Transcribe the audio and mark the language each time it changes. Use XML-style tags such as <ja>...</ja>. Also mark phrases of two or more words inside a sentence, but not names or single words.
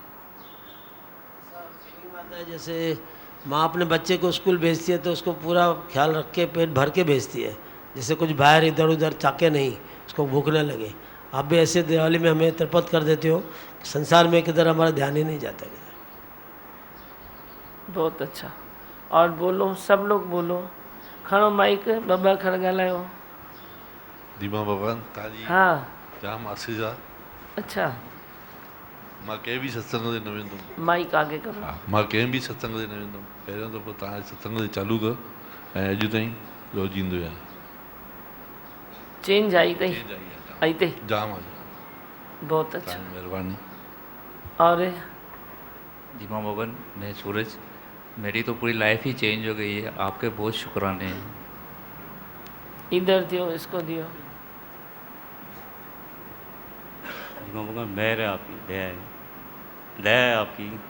<hi>आता है जैसे माँ अपने बच्चे को स्कूल भेजती है तो उसको पूरा ख्याल रख के पेट भर के भेजती है, जैसे कुछ बाहर इधर उधर चाके नहीं, उसको भूख न लगे। आप भी ऐसे दिवाली में हमें तिरपत कर देते हो, संसार में किधर हमारा ध्यान ही नहीं जाता किधर। बहुत अच्छा। और बोलो, सब लोग बोलो,</hi> <sd>खणो माइक, ॿ खड़ ॻाल्हायो। दीमा भगवान तव्हांजी हाँ। जाम आसीस आहे। अच्छा, मां कंहिं बि सत्संग ते न वेंदुमि।</sd> <hi>माइक आगे करो।</hi> <sd>हा, मां कंहिं बि सत्संग ते न वेंदुमि। पहिरियों दफ़ो तव्हां सत्संग ते चालू कयो ऐं अॼु ताईं रोज़ ईंदो आहियां। चेंज आई अथई, चेंज आई आहे आई अथई। जाम आहे,</sd> <hi>बहुत अच्छा।</hi> <sd>तव्हांजी महिरबानी।</sd> <hi>और दीमा भवन, मैं सूरज, मेरी तो पूरी लाइफ ही चेंज हो गई है, आपके बहुत शुक्राने हैं। इधर दियो, इसको दियो। दीमा भवन, मेहर है आपकी, दया है, दया है आपकी।</hi>